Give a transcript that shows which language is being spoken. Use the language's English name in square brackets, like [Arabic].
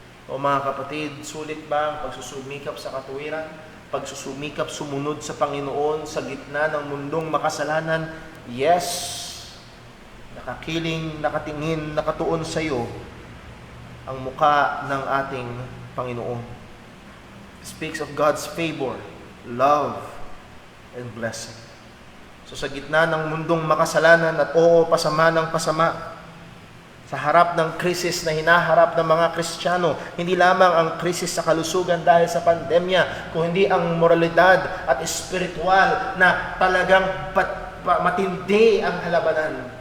[Filipino] O mga kapatid, sulit ba ang pagsusumikap sa katuwiran? Pagsusumikap sumunod sa Panginoon sa gitna ng mundong makasalanan? [English] Yes. [Filipino] Nakakiling, nakatingin, nakatuon sa iyo ang muka ng ating Panginoon. [English] It speaks of God's favor, love, and blessing. [Filipino] So sa gitna ng mundong makasalanan at pasama ng pasama, sa harap ng krisis na hinaharap ng mga Kristiyano, hindi lamang ang krisis sa kalusugan dahil sa pandemya, kundi ang moralidad at espiritual na talagang matindi ang halabanan.